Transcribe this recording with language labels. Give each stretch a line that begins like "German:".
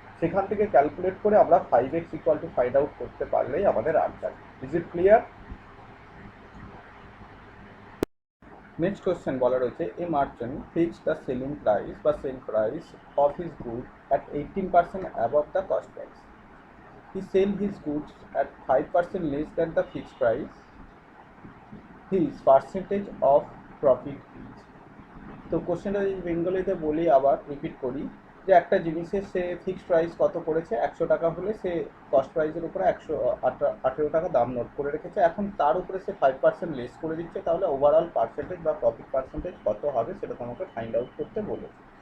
Bangla: সেখান থেকে ক্যালকুলেট করে আমরা 5x equal to find out করতে পারলেই আমাদের answer.
English: Is it clear? Next question
Bangla: বলা রয়েছে,
English: A merchant fixed the selling price বা sale price of his good at 18% above the cost price. He sell his goods at 5% less than the fixed price. His percentage of profit is.
Bangla: তো কোশ্চেনটা যদি বেঙ্গলিতে বলি, আবার repeat করি, যে একটা জিনিসের সে ফিক্সড প্রাইস কত করেছে, 100 টাকা হলে সে কস্ট প্রাইসের উপরে 118 টাকা দাম নোট করে রেখেছে। এখন তার উপরে সে 5% লেস করে দিচ্ছে, তাহলে ওভারঅল পার্সেন্টেজ বা প্রফিট পার্সেন্টেজ কত হবে সেটা তোমাকে ফাইন্ড আউট করতে বলেছে।